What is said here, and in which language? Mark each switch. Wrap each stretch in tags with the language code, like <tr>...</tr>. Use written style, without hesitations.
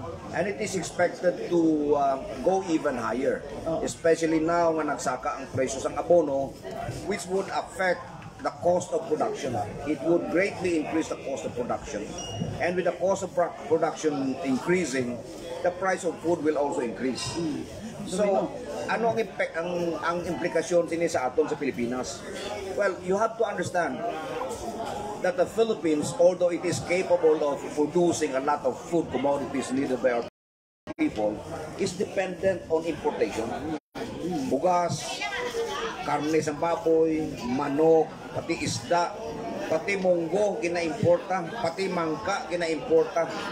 <en>And it is expected to go even higher, especially now</en> <hil>nga nagsaka ang presyo sang abono,</hil> <en>which would affect the cost of production. It would greatly increase the cost of production. And with the cost of production increasing, the price of food will also increase.</en> <hil>So, ano ang implikasyon sini sa aton sa Pilipinas?</hil> <en>Well, you have to understand that the Philippines, although it is capable of producing a lot of food commodities needed by our people, is dependent on importation.</en> <hil>Bugas, karne sa baboy, manok, pati isda, pati munggo kinaimporta, pati mangka kinaimporta.</hil>